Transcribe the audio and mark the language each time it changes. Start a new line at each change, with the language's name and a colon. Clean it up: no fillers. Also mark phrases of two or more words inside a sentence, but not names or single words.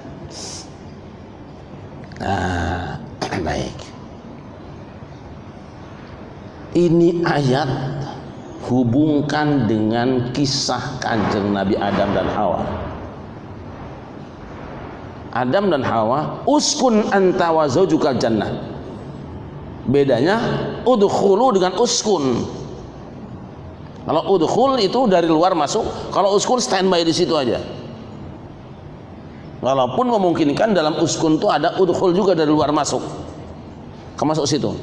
Indonesian: Nah, baik. Ini ayat hubungkan dengan kisah Kanjeng Nabi Adam dan Hawa.
Arabic: Adam dan Hawa, اسكن أنت وزوجك الجنة.
Indonesian: Bedanya udkhulu dengan uskun. Kalau udkhul itu dari luar masuk, kalau uskun standby di situ aja. Walaupun memungkinkan dalam uskun itu ada udkhul juga dari luar masuk. Masuk situ.